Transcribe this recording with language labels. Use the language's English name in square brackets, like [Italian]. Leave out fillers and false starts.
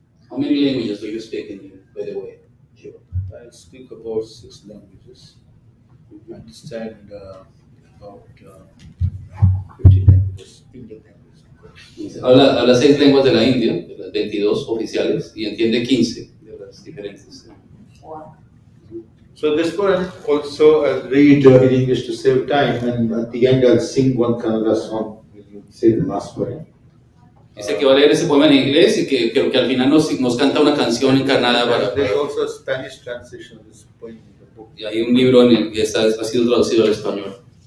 [English] How many languages do you speak in, by the way, Shiva? I speak about 6 languages. I understand about 50 languages, Indian languages, of course. [Spanish] Dice, habla 6 lenguas de la India, de las 22 oficiales, y entiende 15 de las diferentes. [English] Wow. So this one also I'll read in English to save time, and at the end I'll sing one Kannada song when you say the last word. [Spanish] Dice que va a leer ese poema en inglés y que al final nos canta una canción en Kannada para. [English] There's also a Spanish translation of this poem in the book. [Spanish] Y hay un libro en el que ha sido traducido al español.